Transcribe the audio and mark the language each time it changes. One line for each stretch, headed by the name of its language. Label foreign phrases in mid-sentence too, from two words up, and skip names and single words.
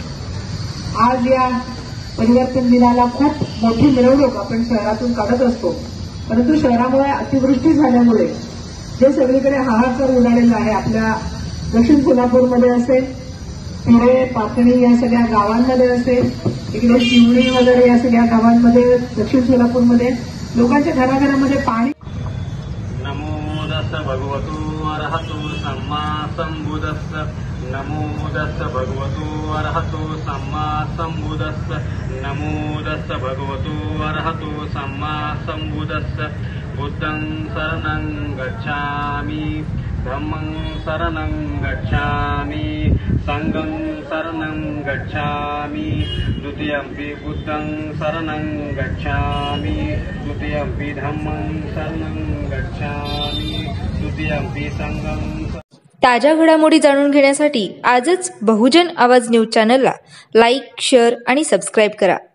Marathi: आज या परिवर्तन दिनाला खूप मोठी मिरवणूक आपण शहरातून काढत असतो, परंतु शहरामुळे अतिवृष्टी झाल्यामुळे जे सगळीकडे हाहाकार उडालेला आहे, आपल्या दक्षिण सोलापूरमध्ये असेल, पिरे पाकणी या सगळ्या गावांमध्ये असेल, इकडे शिवणी वगैरे या सगळ्या गावांमध्ये दक्षिण सोलापूरमध्ये लोकांच्या घराघरामध्ये पाणी।
Pali: नमो तस्स भगवतो अरहतो सम्मा संबुद्धस्स, नमो तस्स भगवतो अरहतो सम्मा संबुद्धस्स, नमो तस्स भगवतो अरहतो सम्मा संबुद्धस्स। बुद्धं शरणं गच्छामि, धम्मं शरणं गच्छामि, संघं शरणं गच्छामि, द्वितीयंपि बुद्धं शरणं गच्छामि, द्वितीयंपि धम्मं शरणं गच्छामि, तृतीयंपि संघं।
Marathi: ताज्या घडामोडी जाणून घेण्यासाठी आजच बहुजन आवाज न्यूज चॅनलला लाईक, शेअर आणि सबस्क्राईब करा।